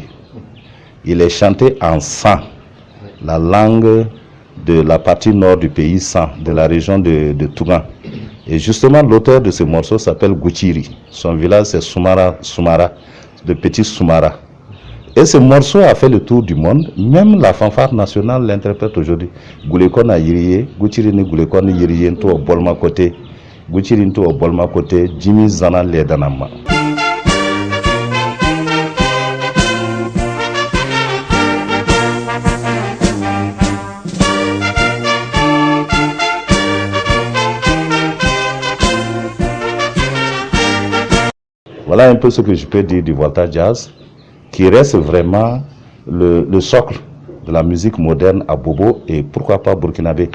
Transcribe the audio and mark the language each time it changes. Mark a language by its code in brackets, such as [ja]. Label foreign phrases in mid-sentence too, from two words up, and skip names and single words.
[fr] Il est chanté en San, la langue de la partie nord du pays, San, de la région de Touran. Et justement, l'auteur de ce morceau s'appelle Gouchiri. Son village, c'est Soumara, le petit Soumara. Et ce morceau a fait le tour du monde. Même la fanfare nationale l'interprète aujourd'hui. Goulekon a yiriye, Gouchiri ni Goulekon yiriye nto o Bolma Koté, Gouchiri nto o Bolma Koté, Jimmy Zana Ledanama. Voilà un peu ce que je peux dire du Volta Jazz, qui reste vraiment le socle de la musique moderne à Bobo et pourquoi pas burkinabé.